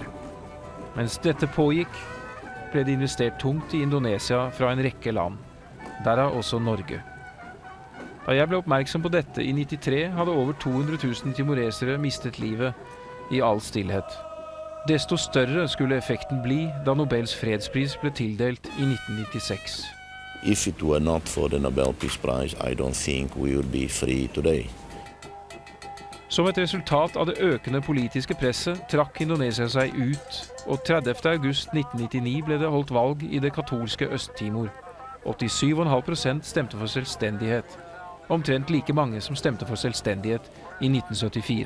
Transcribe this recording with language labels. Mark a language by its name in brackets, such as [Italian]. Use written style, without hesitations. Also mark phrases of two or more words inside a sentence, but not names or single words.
[Norwegian] Mens dette pågikk, ble det investert tungt i Indonesia fra en rekke land, derav også Norge. Da jeg ble oppmerksom på dette i 93, hadde over 200 000 timoresere mistet livet i all stillhet. Desto større skulle effekten bli da Nobels fredspris ble tildelt i 1996. [English] If it were not for the Nobel Peace Prize, I don't think we would be free today. [Norwegian] Som et resultat av det økende politiske presset trakk Indonesia seg ut, og 30. august 1999 ble det holdt valg i det katolske Øst-Timor. 87,5% stemte for selvstendighet, omtrent like mange som stemte for selvstendighet i 1974.